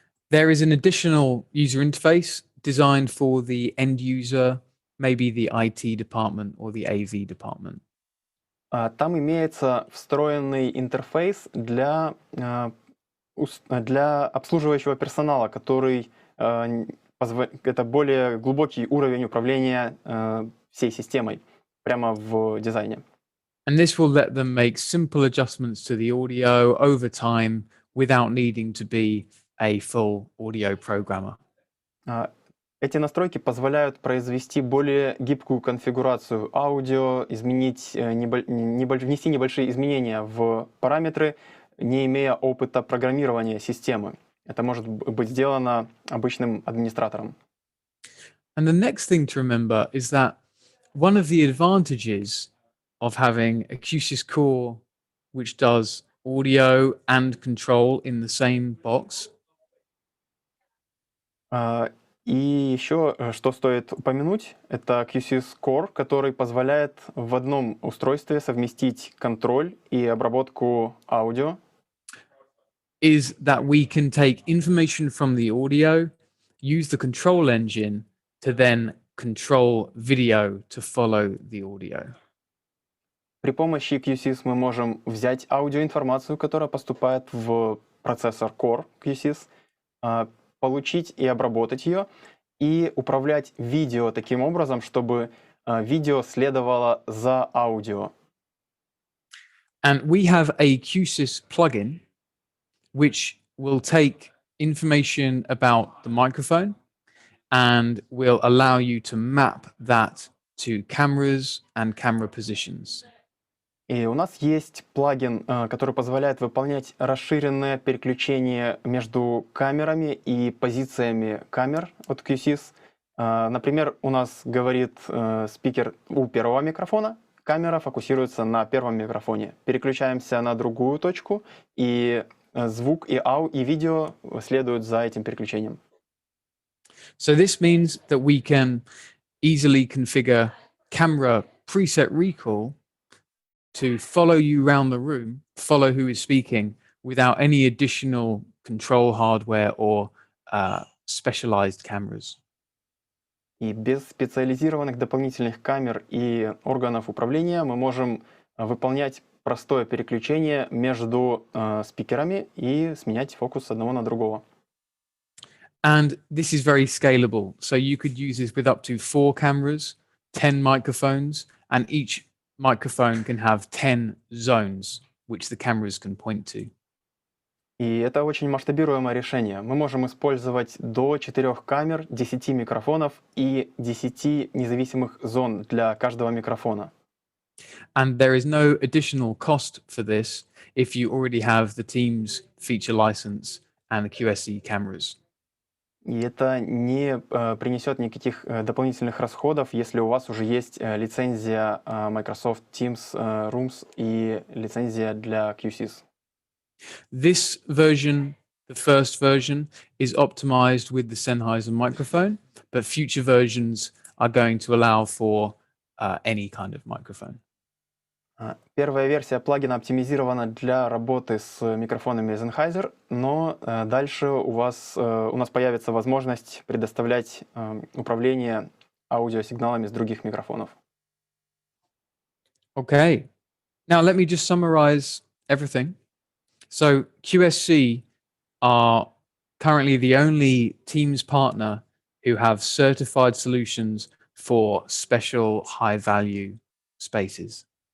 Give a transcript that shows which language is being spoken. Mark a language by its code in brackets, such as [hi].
[en] There is an additional user interface designed for the end user, maybe the IT department or the AV department. [ru] Там имеется встроенный интерфейс для обслуживающего персонала, который это более глубокий уровень управления всей системой прямо в дизайне. [en] And this will let them make simple adjustments to the audio over time without needing to be a full audio programmer. [ru] Эти настройки позволяют произвести более гибкую конфигурацию аудио, внести небольшие изменения в параметры, не имея опыта программирования системы. Это может быть сделано обычным администратором. [en] And the next thing to remember is that one of the advantages of having a Q-SYS core which does audio and control in the same box. [ru] И еще, что стоит упомянуть, это Q-SYS Core, который позволяет в одном устройстве совместить контроль и обработку аудио. [en] Is that we can take information from the audio, use the control engine to then control video to follow the audio. [ru] При помощи Q-SYS мы можем взять аудиоинформацию, которая поступает в процессор Core Q-SYS, получить и обработать ее, и управлять видео таким образом, чтобы видео следовало за аудио. [en] And we have a Q-SYS plugin which will take information about the microphone and will allow you to map that to cameras and camera positions. [ru] И у нас есть плагин, который позволяет выполнять расширенное переключение между камерами и позициями камер от Q-SYS. Например, у нас говорит спикер у первого микрофона, камера фокусируется на первом микрофоне. Переключаемся на другую точку, и звук и видео следуют за этим переключением. [en] So this means that we can easily configure camera preset recall to follow you around the room, follow who is speaking, without any additional control hardware or specialized cameras. [ru] И без специализированных дополнительных камер и органов управления мы можем выполнять простое переключение между спикерами и сменять фокус с одного на другого. [en] And this is very scalable. So you could use this with up to 4 cameras, 10 microphones, and each microphone can have 10 zones, which the cameras can point to. [ru] И это очень масштабируемое решение. Мы можем использовать до 4 камер, 10 микрофонов и 10 независимых зон для каждого микрофона. [en] And there is no additional cost for this if you already have the Teams feature license and the QSE cameras. [ru] И это не принесет никаких дополнительных расходов, если у вас уже есть лицензия Microsoft Teams Rooms и лицензия для Q-SYS. [en] This version, the first version, is optimized with the Sennheiser microphone, but future versions are going to allow for any kind of microphone. [ru] Первая версия плагина оптимизирована для работы с микрофонами Sennheiser, но дальше у нас появится возможность предоставлять управление аудиосигналами с других микрофонов. [en] Okay. Now let me just summarize everything. So QSC are currently the only Teams partner who have certified solutions for special high-value spaces.